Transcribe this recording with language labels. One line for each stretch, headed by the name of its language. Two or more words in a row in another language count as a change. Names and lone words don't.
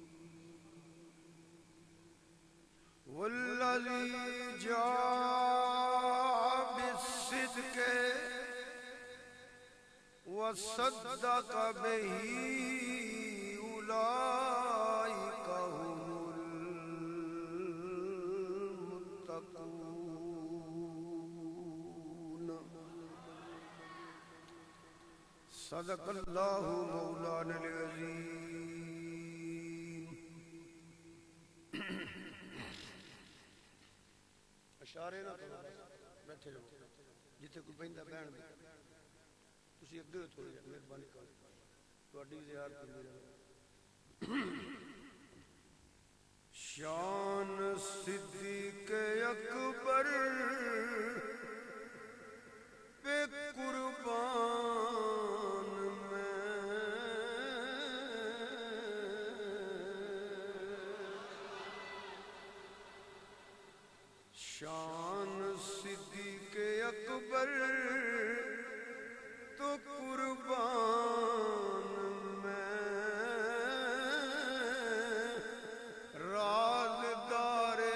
Arabic: والذي جاء بالصدق وصدق به أولئك هم المتقون صدق اللہ مولانا العظیم
Punjabi: اشارے نہ کرو بیٹھے رہو جتھے کوئی بہندا بہن تسی اگے تھوڑی مہربانی کرو تہاڈی زیارت کرنی رہے
Urdu: شان صدیق اکبر پہ قربان میں شان صدیق اکبر تو قربان میں رازدار